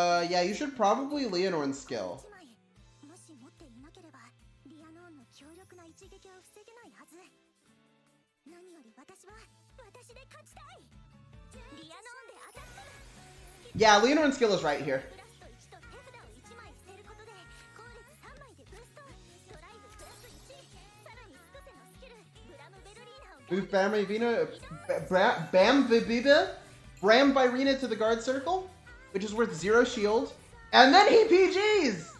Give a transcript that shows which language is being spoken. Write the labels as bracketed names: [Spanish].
[English] Yeah, you should probably Leonorn's skill. [Japanese] 1枚もし持っていなければリアノンの強力な一撃を防げないはず。何より私は私で勝ちたい。リアノンでアタック。 [English] Yeah, Leonorn's skill is right here. [Japanese] プラスと1と手札を1枚捨てることで後列3枚でブースト。ドライブプラス1。さらにスクセのスキルブラムベルリーナを [English] Boost Bam Vina, Bam Vibida, Bram Virina to the guard circle, which is worth 0 shield, and then he PGs!